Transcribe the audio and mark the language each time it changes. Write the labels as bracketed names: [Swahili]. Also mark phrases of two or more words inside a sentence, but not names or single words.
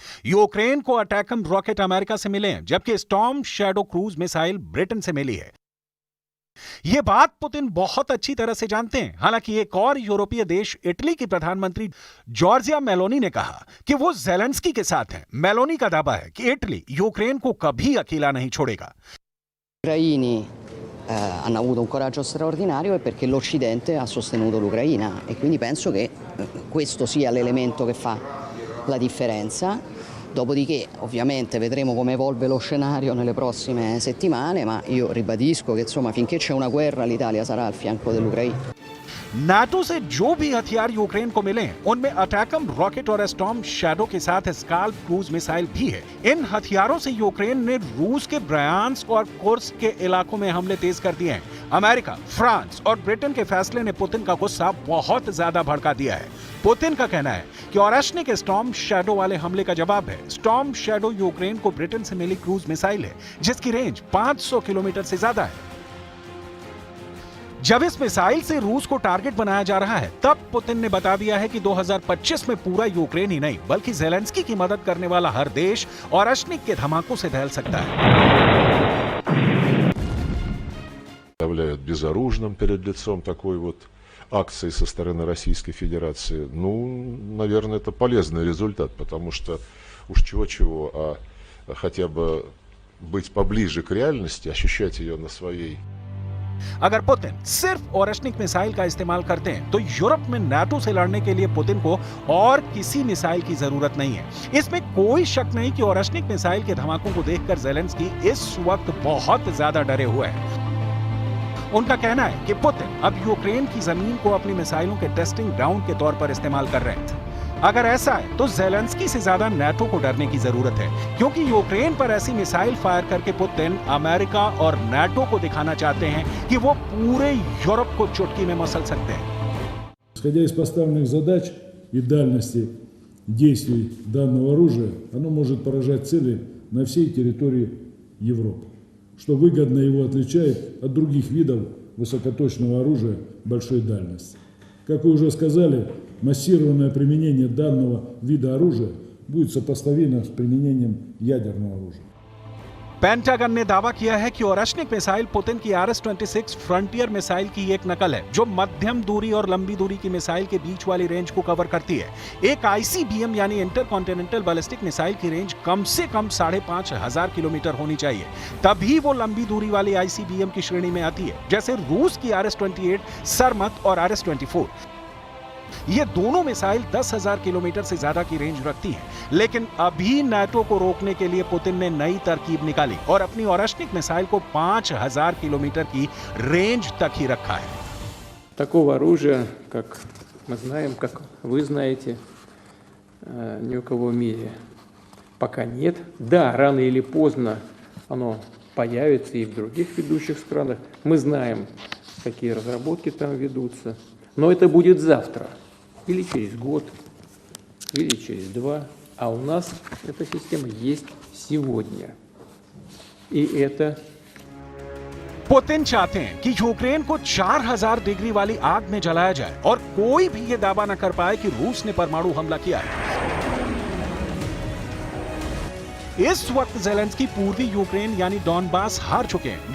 [Hindi] यूक्रेन को अटैकम रॉकेट अमेरिका से मिले हैं, जबकि स्टॉर्म शैडो [English] cruise missile [Hindi] ब्रिटेन से मिली है। यह बात पुतिन बहुत अच्छी तरह से जानते हैं। हालांकि एक और यूरोपीय देश इटली की प्रधानमंत्री जॉर्जिया मेलोनी ने कहा कि वो ज़ेलेंस्की के साथ हैं। मेलोनी का दावा है कि इटली यूक्रेन को कभी अकेला नहीं छोड़ेगा। [Italian] Hanno avuto un coraggio straordinario e perché l'Occidente ha sostenuto l'Ucraina e quindi penso che questo sia l'elemento che fa la differenza. Dopodiché ovviamente vedremo come evolve lo scenario nelle prossime settimane, ma io ribadisco che insomma finché c'è una guerra l'Italia sarà al fianco dell'Ucraina. [Hindi] नाटो से जो भी हथियार यूक्रेन को मिले उनमें अटैकम रॉकेट और स्टॉर्म शैडो के साथ स्काल्प [English] cruise missile [Hindi] भी है। इन हथियारों से यूक्रेन ने रूस के ब्रायांस्क और कुर्स्क के इलाकों में हमले तेज कर दिए हैं। अमेरिका, फ्रांस और ब्रिटेन के फैसले ने पुतिन का गुस्सा बहुत ज्यादा भड़का दिया है। पुतिन का कहना है कि ओरेशनिक स्टॉर्म शैडो वाले हमले का जवाब है। स्टॉर्म शैडो यूक्रेन को ब्रिटेन से मिली [English] cruise missile [Hindi] है, जिसकी रेंज 500 किलोमीटर से ज्यादा है। जब इस मिसाइल से रूस को टारगेट बनाया जा रहा है, तब पुतिन ने बता दिया है कि 2025 में पूरा यूक्रेन ही नहीं, बल्कि ज़ेलेंस्की की मदद करने वाला हर देश ओरेशनिक के धमाकों से दहल सकता है। [Russian] Являют безоружным перед лицом такой вот акции со стороны Российской Федерации. Ну, наверное, это полезный результат, потому что уж чего-чего, а хотя бы быть поближе к реальности, ощущать ее на своей. [Hindi] अगर पुतिन सिर्फ ओरेशनिक मिसाइल का इस्तेमाल करते हैं तो यूरोप में नाटो से लड़ने के लिए पुतिन को और किसी मिसाइल की जरूरत नहीं है। इसमें कोई शक नहीं कि ओरेशनिक मिसाइल के धमाकों को देखकर ज़ेलेंस्की इस वक्त बहुत ज्यादा डरे हुए हैं। उनका कहना है कि पुतिन अब यूक्रेन की जमीन को अपनी मिसाइलों के [English] testing ground [Hindi] के तौर पर इस्तेमाल कर रहे हैं। अगर ऐसा है तो ज़ेलेंस्की से ज्यादा नाटो को डरने की जरूरत है, क्योंकि यूक्रेन पर ऐसी मिसाइल फायर करके पुतिन अमेरिका और नाटो को दिखाना चाहते हैं कि वो पूरे यूरोप को चुटकी में मसल सकते हैं। [Russian] Исходя из поставленных задач и дальности действий данного оружия, оно может поражать цели на всей территории Европы, что выгодно его отличает от других видов высокоточного оружия большой дальности. Как вы уже сказали, массированное применение данного вида оружия будет сопоставимо с применением ядерного оружия. [Hindi] पेंटागन ने दावा किया है कि ओरेशनिक मिसाइल पुतिन की RS-26 फ्रंटियर मिसाइल की एक नकल है, जो मध्यम दूरी और लंबी दूरी की मिसाइल के बीच वाली रेंज को कवर करती है। एक ICBM यानी [English] intercontinental ballistic missile [Hindi] की रेंज कम से कम 5,500 किलोमीटर होनी चाहिए, तभी वो लंबी दूरी वाली ICBM की श्रेणी में आती है, जैसे रूस की RS-28, सरमत और RS-24। ये दोनों मिसाइल 10,000 किलोमीटर से ज्यादा की रेंज रखती हैं, लेकिन अभी नाटो को रोकने के लिए पुतिन ने नई तरकीब निकाली और अपनी ओरेशनिक मिसाइल को 5,000 किलोमीटर की रेंज तक ही रखा है। [Russian] Такого оружия, как мы знаем, как вы знаете, ни у кого в мире пока нет. Да, рано или поздно оно появится и в других ведущих странах. Мы знаем, какие разработки там ведутся. Но это будет завтра, или через год, или через 2. А у нас эта система есть сегодня. И это [Hindi] पुतिन चाहते हैं कि यूक्रेन को 4000 डिग्री वाली आग में जलाया जाए और कोई भी ये दावा न कर पाए कि रूस ने परमाणु हमला किया है। इस वक्त जेलेंस्की पूर्वी यूक्रेन यानी डॉनबास हार चुके हैं।